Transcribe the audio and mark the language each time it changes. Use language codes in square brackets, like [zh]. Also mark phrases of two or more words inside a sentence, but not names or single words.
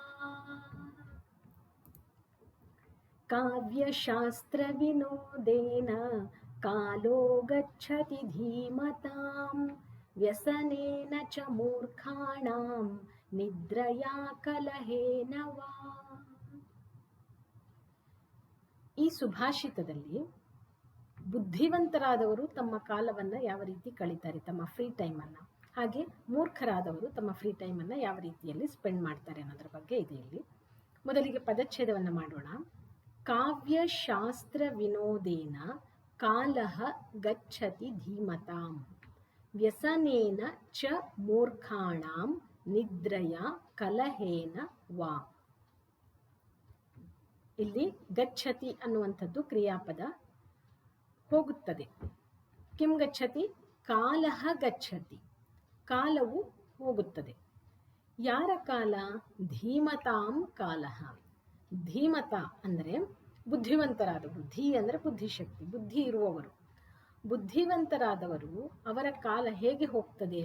[sa] काव्यशास्त्रविनोदेन कालो गच्छति धीमतां व्यसनेन च मूर्खाणां निद्रया कलहेन वा। [kn] ಈ ಸುಭಾಷಿತದಲ್ಲಿ ಬುದ್ಧಿವಂತರಾದವರು ತಮ್ಮ ಕಾಲವನ್ನು ಯಾವ ರೀತಿ ಕಳೀತಾರೆ, ತಮ್ಮ [en] free time-annu, [kn] ಹಾಗೆ ಮೂರ್ಖರಾದವರು ತಮ್ಮ [en] free time-annu [kn] ಯಾವ ರೀತಿಯಲ್ಲಿ ಸ್ಪೆಂಡ್ ಮಾಡ್ತಾರೆ ಅನ್ನೋದ್ರ ಬಗ್ಗೆ ಇದೆ ಇಲ್ಲಿ. ಮೊದಲಿಗೆ ಪದಚ್ಛೇದವನ್ನು ಮಾಡೋಣ. [sa] ಕಾವ್ಯಶಾಸ್ತ್ರ ವಿನೋದೇನ ಕಾಲಃ ಗಚ್ಚತಿ ಧೀಮತಾಂ ವ್ಯಸನೇನ ಚ ಮೂರ್ಖಾಣಾಂ ನಿದ್ರಯ ಕಲಹೇನ ವಾ. [kn] ಇಲ್ಲಿ ಗಚ್ಚತಿ ಅನ್ನುವಂಥದ್ದು ಕ್ರಿಯಾಪದ, ಹೋಗುತ್ತದೆ. [sa] ಕಿಂ ಗಚ್ಚತಿ? ಕಾಲಃ ಗಚ್ಚತಿ, [kn] ಕಾಲವು ಹೋಗುತ್ತದೆ. ಯಾರ ಕಾಲ? [sa] ಧೀಮತಾಂ ಕಾಲಃ. [kn] ಧೀಮತ ಅಂದರೆ ಬುದ್ಧಿವಂತರಾದವರು, ಧೀ ಅಂದರೆ ಬುದ್ಧಿಶಕ್ತಿ, ಬುದ್ಧಿ ಇರುವವರು, ಬುದ್ಧಿವಂತರಾದವರು ಅವರ ಕಾಲ ಹೇಗೆ ಹೋಗ್ತದೆ?